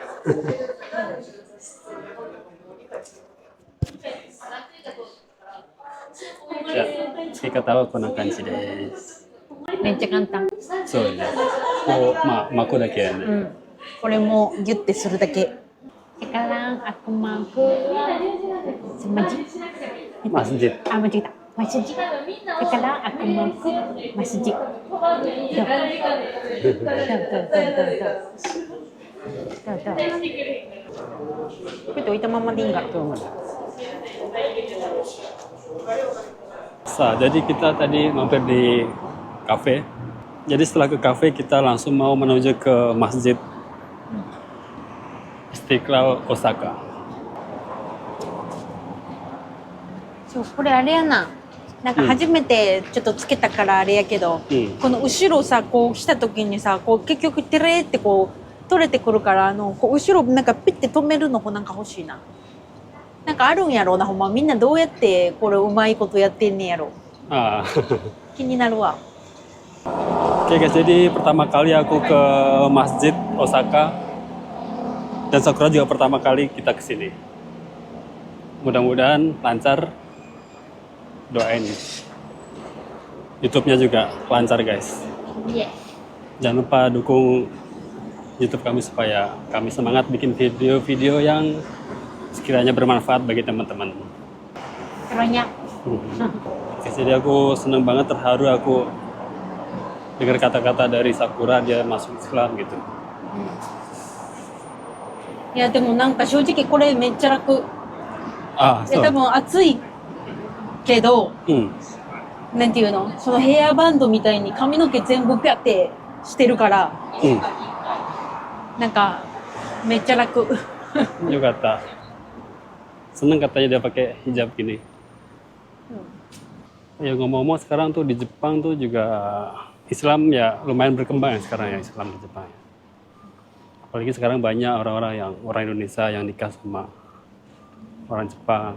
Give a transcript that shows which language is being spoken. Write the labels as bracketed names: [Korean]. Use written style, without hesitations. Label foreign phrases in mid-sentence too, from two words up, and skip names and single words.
[Japanese] じゃあ、付け方はこんな感じです。めっちゃ簡単。そうね。こう、巻くだけやね。うん。これもギュッてするだけ。 [Indonesian] Sekarang aku mau ke masjid. Masjid. Ah, masjid. Masjid. Sekarang aku mau ke masjid. Tuh. Tuh. Itu 置いたままでいいんか。 Jadi kita tadi mampir di kafe. Jadi setelah ke kafe kita langsung mau menuju ke Masjid Istiqlal Osaka. [Japanese] そう、これあれやな。なんか初めてちょっとつけたからあれやけど、この後ろさ、こう来た時にさ、こう結局テレってこう取れてくるからこう後ろなんかピッて止めるのなんか欲しいな。なんかあるんやろうな、ほんまみんなどうやってこれうまいことやってんねやろ。気になるわ。 [Indonesian] Oke guys, jadi pertama kali aku ke Masjid Osaka dan Sakura juga pertama kali kita ke sini. Mudah-mudahan lancar. Doain. YouTube-nya juga lancar guys. Jangan lupa dukung YouTube kami supaya kami semangat bikin video-video yang sekiranya bermanfaat bagi teman-teman. Banyak. Jadi aku senang banget, terharu aku dengar kata-kata dari Sakura dia masuk Islam gitu. [Japanese] いやでもなんか正直これめっちゃ楽。多分暑いけど、なんていうの、そのヘアバンドみたいに髪の毛全部ピャってしてるから、なんかめっちゃ楽。 [Indonesian] よかった。Seneng katanya dia pakai hijab gini. Ya ngomong-ngomong sekarang tuh di Jepang tuh juga Islam ya lumayan berkembang ya sekarang ya Islam di Jepang. Apalagi sekarang banyak orang-orang Indonesia yang nikah sama orang Jepang.